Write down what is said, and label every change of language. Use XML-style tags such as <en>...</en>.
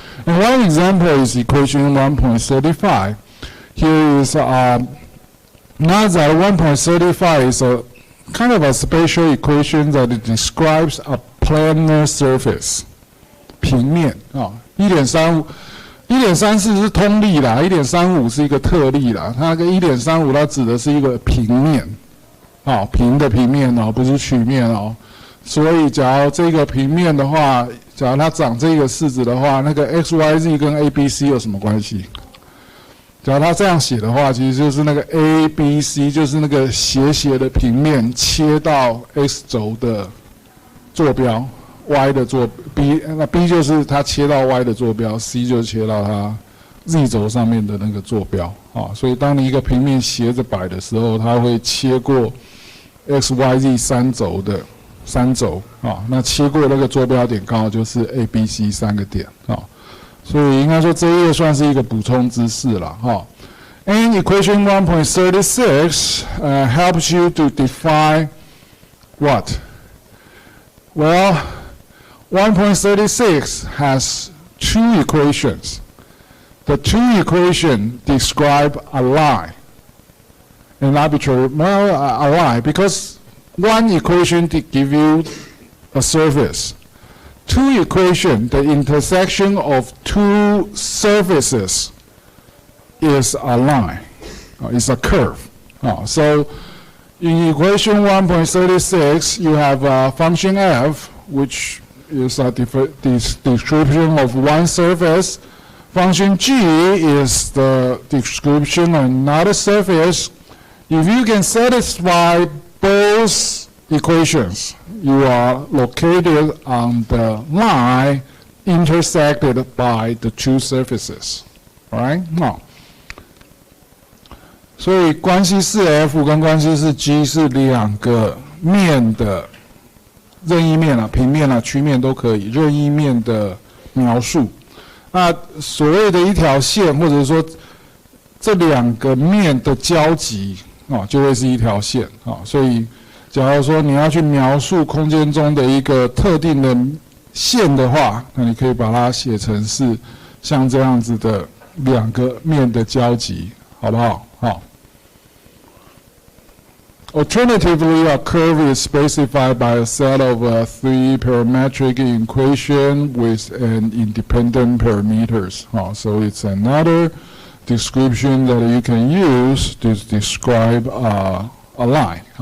<en>And one example is equation 1.35. Here is not that 1.35 is a kind of a special equation that it describes a planar surface.</en> <zh>平面啊，1.34是通例啦，1.35是一个特例啦。它跟1.35它指的是一个平面，啊，平的平面哦，不是曲面哦。所以，假如这个平面的话，假如它长这个式子的话，那个 x y z 跟 a b c 有什么关系？假如它这样写的话，其实就是那个 a b c 就是那个斜斜的平面切到 x 轴的坐标。 y 的坐 b， 那 b 就是它切到 y 的坐标 ，c 就切到它 z 轴上面的那个坐标啊。所以当你一个平面斜着摆的时候，它会切过 x y z 3轴的3轴啊。那切过那个坐标点刚好就是 a b c 3个点啊。所以应该说这一页算是一个补充知识了哈。</zh> <en>And equation 1.36 helps you to define what? Well. 1.36 has 2 equations. The 2 equations describe a line, an arbitrary, a line, because 1 equation to give you a surface. 2 equations, the intersection of 2 surfaces is a line, is a curve. So in equation 1.36, you have a function f, which is a description of 1 surface. Function g is the description of another surface. If you can satisfy both equations, you are located on the line intersected by the 2 surfaces. Alright?</en> <zh>Now, 所以关系式 f 跟关系式 g 是2个面的任意面啊，平面啊，曲面都可以，任意面的描述。那所谓的一条线，或者说这2个面的交集啊，就会是一条线啊。所以，假如说你要去描述空间中的一个特定的线的话，那你可以把它写成是像这样子的2个面的交集，好不好？好。</zh> <en>Alternatively, a curve is specified by a set of 3 parametric equations with an independent parameters. So it's another description that you can use to describe a line.</en>